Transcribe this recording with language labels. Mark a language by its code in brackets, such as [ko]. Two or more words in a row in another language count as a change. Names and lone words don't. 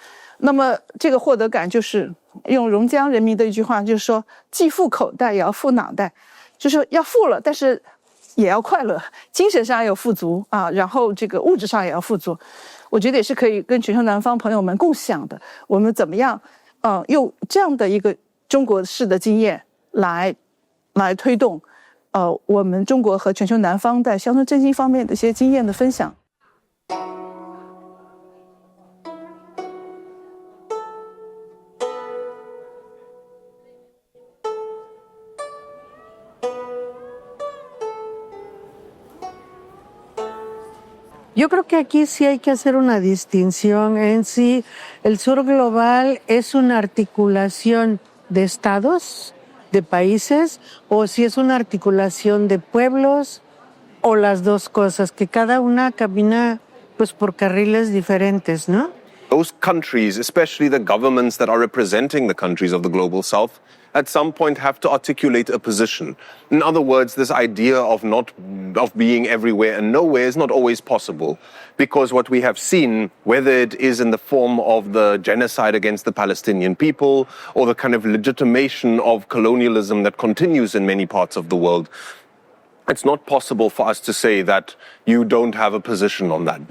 [zh] 那么这个获得感就是用榕江人民的一句话，就是说既富口袋也要富脑袋，就是要富了，但是也要快乐，精神上要有富足啊，然后这个物质上也要富足。我觉得也是可以跟全球南方朋友们共享的。我们怎么样，用这样的一个中国式的经验来推动，我们中国和全球南方在乡村振兴方面的一些经验的分享。 [es] Yo creo que aquí sí hay que hacer una distinción en sí. El sur global es una articulación de estados, de países, o si es una articulación de pueblos, o las dos cosas, que cada una camina pues por carriles diferentes, ¿no? [en] Those countries, especially the governments that are representing the countries of the global south, at some point have to articulate a position. In other words, this idea of being everywhere and nowhere is not always possible, because what we have seen, whether it is in the form of the genocide against the Palestinian people or the kind of legitimation of colonialism that continues in many parts of the world, it's not possible for us to say that you don't have a position on that.